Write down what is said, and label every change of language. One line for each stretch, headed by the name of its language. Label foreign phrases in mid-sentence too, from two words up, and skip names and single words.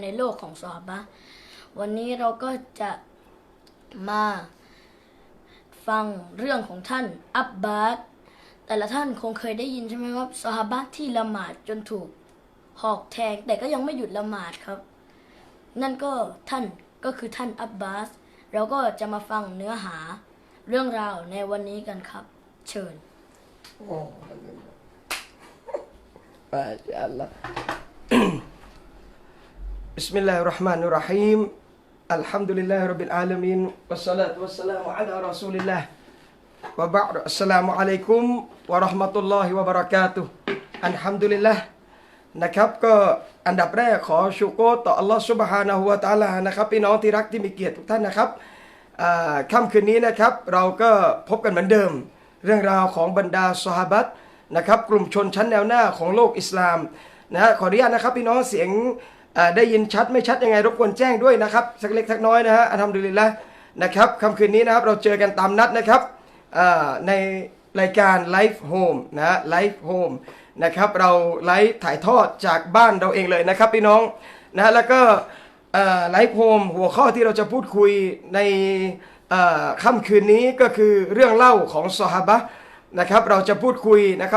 Thai: โลกของซอฮาบะห์วันนี้เราก็จะมาฟังเรื่องของท่านอับบาสแต่ละท่านคงเคยได้ยินใช่ไหมครับซอฮาบะห์ที่ละหมาดจนถูกหอกแทงแต่ก็ยังไม่หยุดละหมาดครับนั่นก็คือท่านอับบาสเราก็จะมาฟังเนื้อหาเรื่องราวในวันนี้กันครับเชิญ
Arabic: ما شاء الله بسم الله الرحمن الرحيم الحمد لله رب العالمين والصلاة والسلام على رسول الله وبعد السلام عليكم ورحمة الله وبركاته الحمد لله
Thai: นะครับก็อันดับแรกขอชูโกรต่ออัลลอฮฺซุบฮานะฮูวะตะอาลานะครับ พี่น้องที่รักที่มีเกียรติทุกท่านนะครับค่ำคืนนี้นะครับเราก็พบกันเหมือนเดิมเรื่องราวของบรรดาซอฮาบะห์นะครับกลุ่มชนชั้นแนวหน้าของโลก อิสลามนะขออนุญาตนะครับพี่น้องเสียงได้ยินชัดไม่ชัดยังไงรบกวนแจ้งด้วยนะครับสักเล็กสักน้อยนะฮะอัลฮัมดุลิลละห์นะครับค่ำคืนนี้นะครับเราเจอกันตามนัดนะครับในรายการไลฟ์โฮมนะไลฟ์โฮมนะครับเราไลฟ์ถ่ายทอดจากบ้านเราเองเลยนะครับพี่น้องนะแล้วก็ไลฟ์โฮมหัวข้อที่เราจะพูดคุยในค่ำคืนนี้ก็คือเรื่องเล่าของซอฮาบะห์นะครับเราจะพูดคุยนะครับ